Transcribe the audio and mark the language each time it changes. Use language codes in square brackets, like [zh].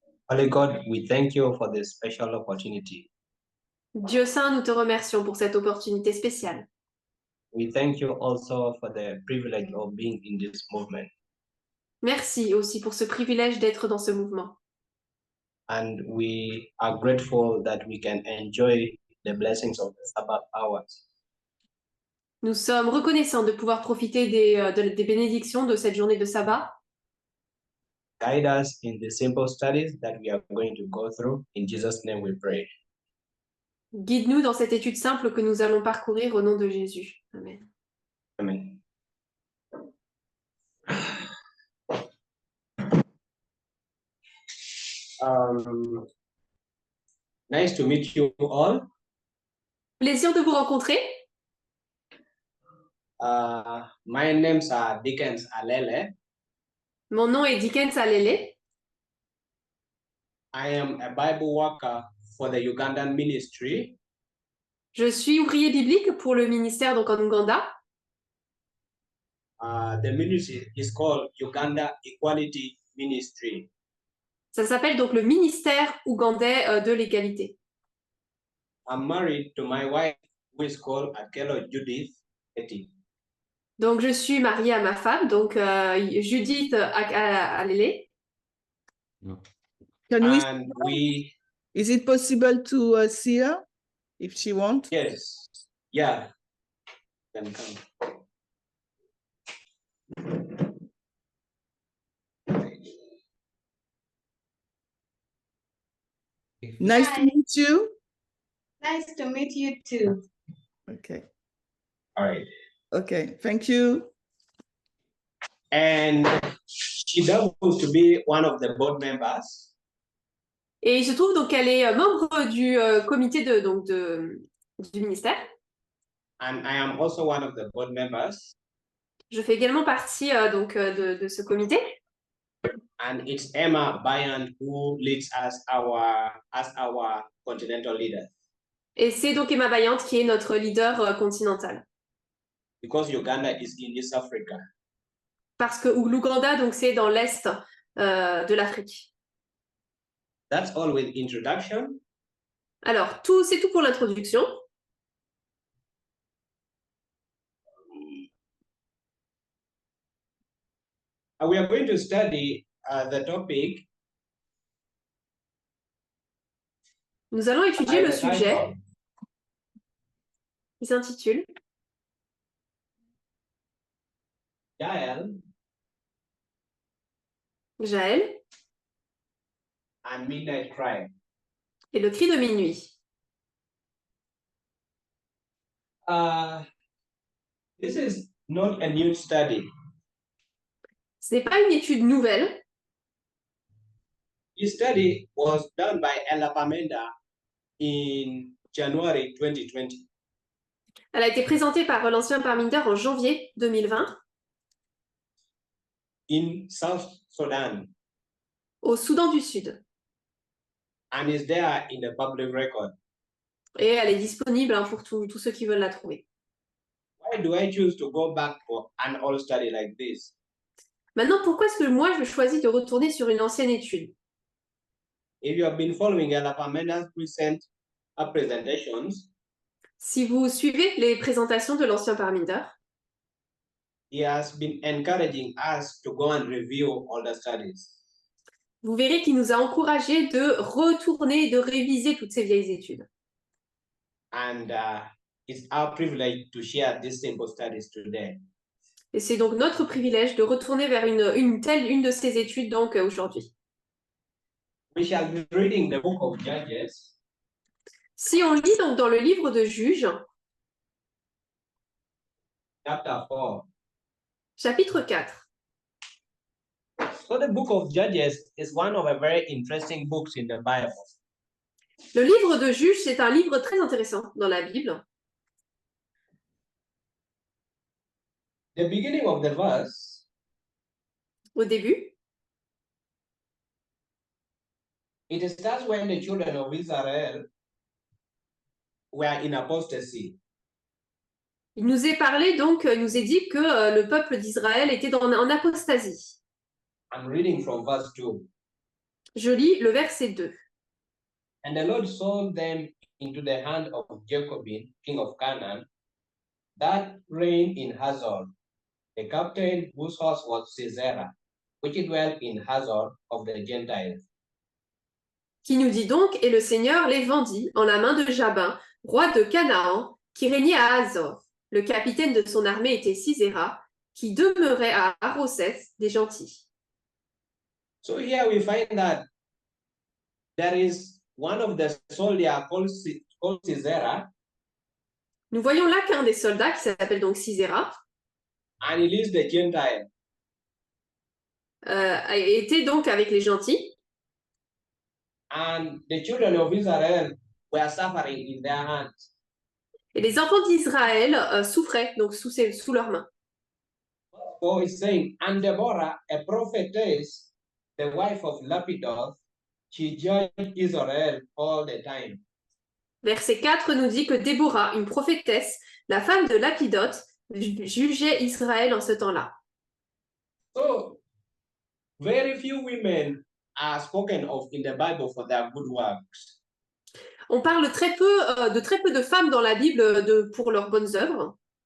[en] Holy God, we thank you for this special opportunity. [fr] Dieu saint, nous te remercions pour cette opportunité spéciale. [en] We thank you also for the privilege of being in this movement. [fr] Merci aussi pour ce privilège d'être dans ce mouvement. [en] And we are grateful that we can enjoy the blessings of the Sabbath hours. [fr] Nous sommes reconnaissants de pouvoir profiter des bénédictions de cette journée de sabbat. [en] Guide us in the simple studies that we are going to go through. In Jesus' name we pray. [fr] Guide-nous dans cette étude simple que nous allons parcourir au nom de Jésus. [en] Amen. Amen. Nice to meet you all. [fr] Plaisir de vous rencontrer. [en] My name's Dickens Alele. [fr] Mon nom est Dickens Alele. [en] I am a Bible worker for the Ugandan ministry. [fr] Je suis ouvrier biblique pour le ministère donc en Ouganda. [en] The ministry is called Uganda Equality Ministry. [fr] Ça s'appelle donc le ministère ougandais de l'égalité. [en] I'm married to my wife, who is called Akelo Judith Eti. [fr] Donc je suis mariée à ma femme, donc Judith Alele. [en] Can we is it possible to see her if she wants? Yes, yeah, can come. Nice Hi. to meet you. Nice to meet you too. Okay. All right. Okay. Thank you. And she doubles to be one of the board members. [fr] Et il se trouve donc qu'elle est membre du comité du ministère. [en] And I am also one of the board members. [fr] Je fais également partie de ce comité. [en] And it's Emma Bayant who leads us as our continental leader. [fr] Et c'est donc Emma Bayant qui est notre leader continental. [en] Because Uganda is in East Africa. [fr] Parce que l'Ouganda, donc, c'est dans l'est de l'Afrique. [en] That's all with introduction. [fr] Alors, c'est tout pour l'introduction. [en] We are going to study the topic. [fr] Nous allons étudier le sujet qui s'intitule Jaël [en] and Midnight Cry. [fr] et le cri de minuit. [en] This is not a new study. [fr] Ce n'est pas une étude nouvelle. [en] This study was done by Ella Pamenda in January 2020. [fr] Elle a été présentée par l'ancien Parminder en janvier 2020 [en] in South Sudan. [fr] Au Soudan du Sud. [en] And is there in the public record. [fr] Et elle est disponible pour tous ceux qui veulent la trouver. [en] Why do I choose to go back for an old study like this? [fr] Maintenant, pourquoi est-ce que moi, je choisis de retourner sur une ancienne étude? [en] If you have been following Ella Pamenda's recent presentations, [fr] si vous suivez les présentations de l'ancien Parminder, [en] he has been encouraging us to go and review all the studies. [fr] Vous verrez qu'il nous a encouragés de retourner, de réviser toutes ces vieilles études. [en] And it's our privilege to share these simple studies today. [fr] Et c'est donc notre privilège de retourner vers une de ces études donc aujourd'hui. [en] We shall be reading the book of Judges. [fr] Si on lit donc dans le livre de Juges, [en] Chapter 4. [fr] Chapitre 4. [en] So the book of Judges is one of a very interesting books in the Bible. [fr] Le livre de Juges, c'est un livre très intéressant dans la Bible. [en] the beginning of the verse, [fr] Au début, [en] it starts when the children of Israel were in apostasy. [fr] il nous est parlé donc, il nous est dit que le peuple d'Israël était en apostasie. [en] I'm reading from verse 2. [fr] Je lis le verset 2. [en] And the Lord sold them into the hand of Jacobin, king of Canaan, that reigned in Hazor, the captain whose horse was Sisera, which dwelt in Hazor of the Gentiles. [fr] Qui nous dit donc, et le Seigneur les vendit en la main de Jabin, roi de Canaan, qui régnait à Hazor. Le capitaine de son armée était Sisera, qui demeurait à Haroseth des gentils. [en] So here we find that there is one of the soldiers called Sisera, [fr] Nous voyons là qu'un des soldats, qui s'appelle donc Sisera, [en] and he leads the Gentiles. [fr] était donc avec les gentils, [en] And the children of Israel were suffering in their hands. [fr] et les enfants d'Israël souffraient donc sous leurs mains. [en] So it's saying, and Deborah, a prophetess, the wife of Lapidoth, she judged Israel all the time. [fr] Verset 4 nous dit que Déborah, une prophétesse, la femme de Lapidoth, jugeait Israël en ce temps-là. [en] So very few women are spoken of in the Bible for their good works. [fr] On parle très peu de femmes dans la Bible pour leurs bonnes œuvres.